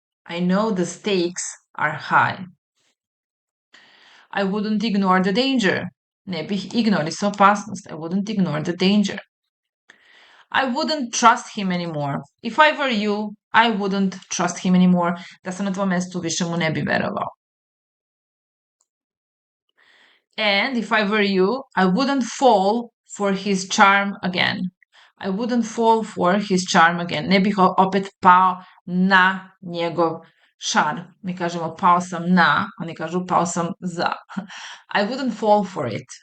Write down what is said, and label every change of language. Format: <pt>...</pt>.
<en>I know the stakes are high. I wouldn't ignore the danger.</en> <sr>Ne bih ignorisao opasnost.</sr> <en>I wouldn't ignore the danger. I wouldn't trust him anymore. If I were you, I wouldn't trust him anymore.</en> <sr>Da sam na tvom mestu, više mu ne bi verovao.</sr> <en>And if I were you, I wouldn't fall for his charm again. I wouldn't fall for his charm again.</en> <sr>Ne bih opet pao na njegov šarm. Mi kažemo pao sam na, oni kažu pao sam za.</sr> <en>I wouldn't fall for it.</en>